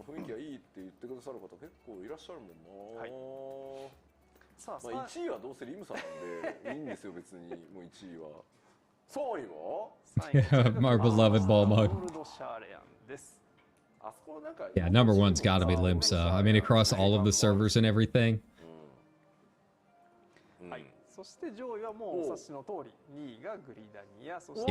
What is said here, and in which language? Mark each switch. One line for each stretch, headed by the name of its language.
Japanese: 雰囲気がいいって言ってくださる方結構いらっしゃるもんな。はい、さあ、まあ1位はどうせリムさんなんでいいんですよ別に。もう1位は。3位は
English: Our beloved ball mode.
Japanese: ゴールドシャーレアンです。
English: Yeah, number one's got to be Limsa. I mean, across all of the servers and everything.
Japanese: はい。そして上位はもうお察しの通り、2位がグリダニア、そして